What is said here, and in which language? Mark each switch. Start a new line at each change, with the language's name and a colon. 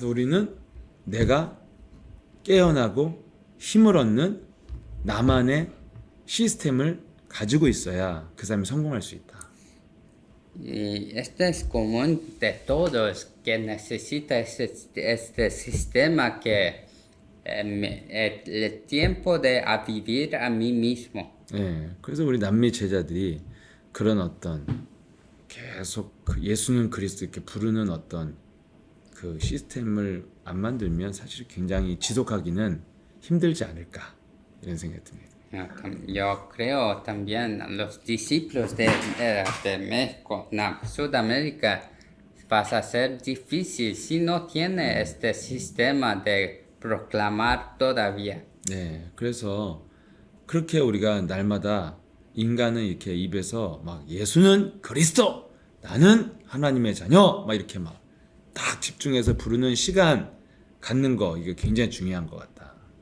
Korean: 그래서 우리는 내가 깨어나고 힘을 얻는 나만의 시스템을 가지고 있어야 그 사람이 성공할 수 있다.
Spanish: Y este es común de todos que necesita este sistema que el tiempo de a vivir a mí mismo.
Korean: 네, 그래서 우리 남미 제자들이 그런 어떤 계속 예수는 그리스도 이렇게 부르는 어떤 그 시스템을 안 만들면 사실 굉장히 지속하기는 힘들지 않을까 이런 생각이 듭니다.
Spanish: Yo creo también los discípulos de México, no, Sudamérica, va a ser difícil si no tiene este sistema de proclamar todavía.
Korean: 네, 그래서 그렇게 우리가 날마다 인간은 이렇게 입에서 막 예수는 그리스도, 나는 하나님의 자녀 막 이렇게 막 딱 집중해서 부르는 시간 갖는 거 이게 굉장히 중요한 것 같다.